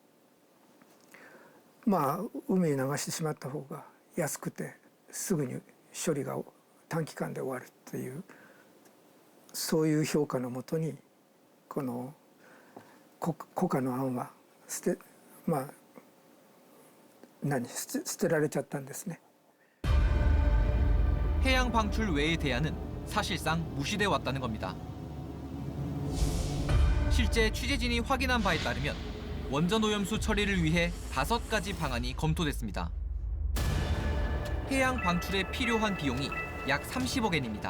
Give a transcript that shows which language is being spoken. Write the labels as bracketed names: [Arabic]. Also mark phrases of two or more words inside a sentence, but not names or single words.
[Japanese] 海に流してしまった方が安くてすぐに処理が短期間で終わるというそういう評価のもとにこの国家の案は捨てられちゃったんですね。 [Korean] 해양 방출 외의 대안은 사실상 무시돼 왔다는 겁니다. 실제 취재진이 확인한 바에 따르면 원전 오염수 처리를 위해 5가지 방안이 검토됐습니다. 해양 방출에 필요한 비용이 약 30억 엔입니다.